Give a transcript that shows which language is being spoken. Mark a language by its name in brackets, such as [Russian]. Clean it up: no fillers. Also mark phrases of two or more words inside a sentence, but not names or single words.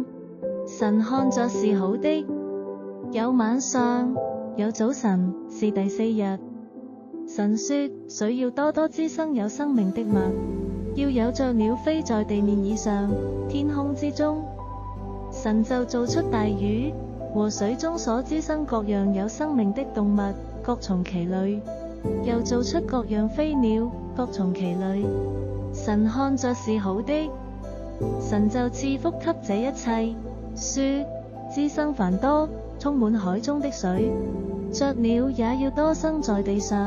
[Chinese] 神看着是好的。有晚上，有早晨，是第4日。神說水要多多滋生有生命的物，要有雀鳥飛在地面以上，天空之中。神就造出大魚和水中所滋生各樣有生命的動物，各從其類。又造出各樣飛鳥，各從其類。神看着是好的。神就賜福給這一切，說滋生繁多，充滿海中的水，雀鳥也要多生在地上。